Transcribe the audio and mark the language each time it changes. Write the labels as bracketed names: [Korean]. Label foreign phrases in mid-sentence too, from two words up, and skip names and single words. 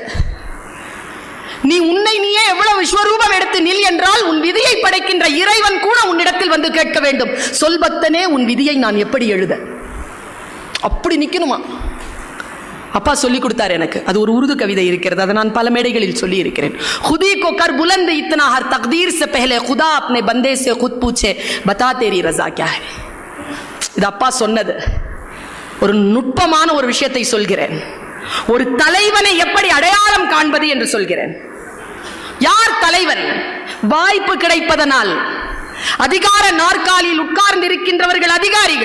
[Tamil] நீ உன்னை நீயே எவ்வளவு விஸ்வரூபம் எடுத்து நில் என்றால் உன் விதியை படைக்கின்ற இறைவன் கூட உன்னிடத்தில் வந்து கேட்க வேண்டும், சொல் பக்தனே உன் விதியை நான் எப்படி எழுத? அப்படி நிக்கணுமா? அப்பா சொல்லி கொடுத்தார் எனக்கு. அது ஒரு உருது கவிதை இருக்கிறது, அதை நான் பல மேடைகளில் சொல்லி இருக்கிறேன். [Urdu] خودی کو کر بلند اتنا ہر تقدیر سے پہلے خدا اپنے بندے سے خود پوچھے بتا تیری رضا کیا ہے. [Tamil] இது அப்பா சொன்னது. ஒரு நுட்பமான ஒரு விஷயத்தை சொல்கிறேன். ஒரு தலைவனை எப்படி அடையாளம் காண்பது என்று சொல்கிறேன். யார் தலைவன்? வாய்ப்பு கிடைப்பதனால் அதிகார நாற்காலியில் உட்கார்ந்து இருக்கின்றவர்கள் அதிகாரிகள்.